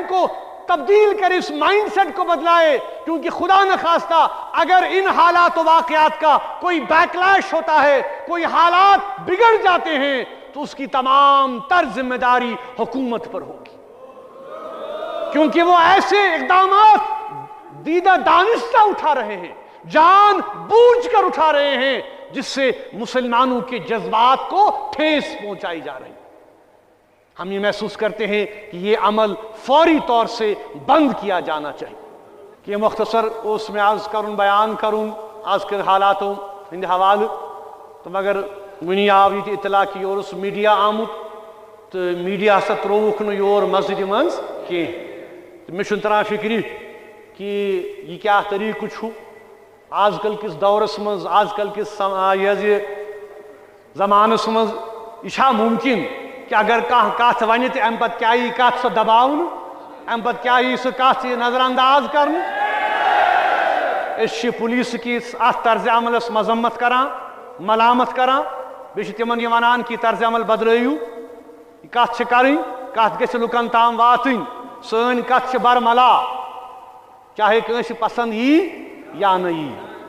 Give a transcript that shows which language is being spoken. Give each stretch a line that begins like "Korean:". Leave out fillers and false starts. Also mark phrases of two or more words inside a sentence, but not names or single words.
Urdu: کو تبدیل کرے، اس مائنڈ سیٹ کو بدلائے، کیونکہ خدا نخواستہ اگر ان حالات و واقعات کا کوئی بیکلیش ہوتا ہے، کوئی حالات بگڑ جاتے ہیں، تو اس کی تمام تر ذمہ داری حکومت پر ہوگی، کیونکہ وہ ایسے اقدامات دیدہ دانستہ اٹھا رہے ہیں، جان بوجھ کر اٹھا رہے ہیں، جس سے مسلمانوں کے جذبات کو ٹھیس پہنچائی جا رہی ہے۔ ہم یہ محسوس کرتے ہیں کہ یہ عمل فوری طور سے بند کیا جانا چاہیے۔ کہ مختصر اس میں عرض کروں، بیان کروں آج کے حالاتوں ہند حوالہ،
Kashmiri: تو مگر ونی آو یہ اطلاع کہ یور اس میڈیا آمت تو میڈیا ہسا تروک نہ یور مسجد منز کی، مے چھُنہٕ تران فکری کہ یہ کیا طریقہ چھُ آج کل کس دورس مز، آج کل کس یہ زمانس مز، یہ چھا ممکن کہ اگر کانٛہہ کتھ ونہِ تہٕ امہِ پتہٕ کیٛاہ یی کتھ سۄ دباونہٕ، امہِ پتہٕ کیٛاہ یی سۄ کتھ نظر انداز کرنہٕ۔ أسۍ چھِ پولیس کِس اتھ طرزِ عملس مذمت کران، ملامت کران، بیٚیہِ چھِ تِمن یہِ ونان کہ طرزِ عمل بدلٲیِو، یہِ کتھ چھِ کرٕنۍ، کتھ گژھِ لُکن تام واتٕنۍ، سٲنۍ کتھ چھِ برملا، چاہے کٲنٛسہِ پسند یی یا نہ یی۔